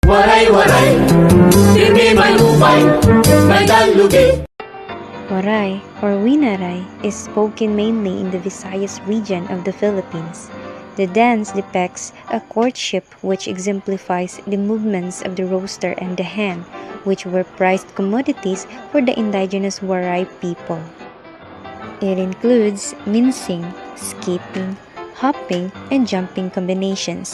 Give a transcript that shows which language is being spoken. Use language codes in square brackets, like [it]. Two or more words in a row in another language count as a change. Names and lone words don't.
[war] Waray-waray, hindi may lupay, may dalugi. [en] Waray or Winaray is spoken mainly in the Visayas region of the Philippines. The dance depicts a courtship which exemplifies the movements of the roaster and the hen, which were prized commodities for the indigenous Waray people. It includes mincing, skipping, hopping, and jumping combinations.